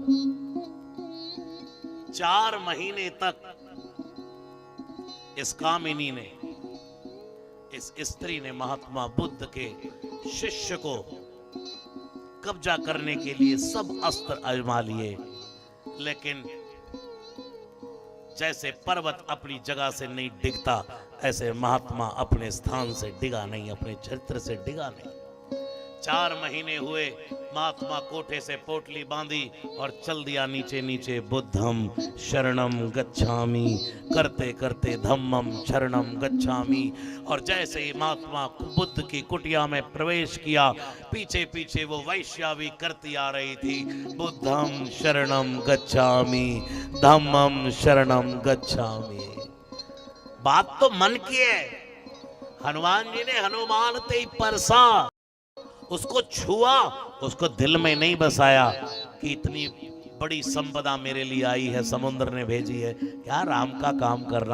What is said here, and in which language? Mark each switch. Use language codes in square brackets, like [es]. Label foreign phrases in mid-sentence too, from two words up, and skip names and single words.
[hi] 4 महीने तक इस कामिनी ने, इस स्त्री ने महात्मा बुद्ध के शिष्य को कब्जा करने के लिए सब अस्त्र आजमा लिए, लेकिन जैसे पर्वत अपनी जगह से नहीं डिगता, ऐसे महात्मा अपने स्थान से डिगा नहीं, अपने चरित्र से डिगा नहीं। 4 महीने हुए, महात्मा कोठे से पोटली बांधी और चल दिया नीचे नीचे, [pi] बुद्धम शरणम गच्छामि [hi] करते करते [pi] धम्मम शरणम गच्छामि। [hi] और जैसे ही महात्मा बुद्ध की कुटिया में प्रवेश किया, पीछे पीछे वो वैश्या भी करती आ रही थी, [pi] बुद्धम शरणम गच्छामि धम्मम शरणम गच्छामि। [hi] बात तो मन की है। हनुमान जी ने हनुमान ते परसा, उसको छुआ, उसको दिल में नहीं बसाया कि इतनी बड़ी संपदा मेरे लिए आई है, समुद्र ने भेजी है, क्या राम का काम करना।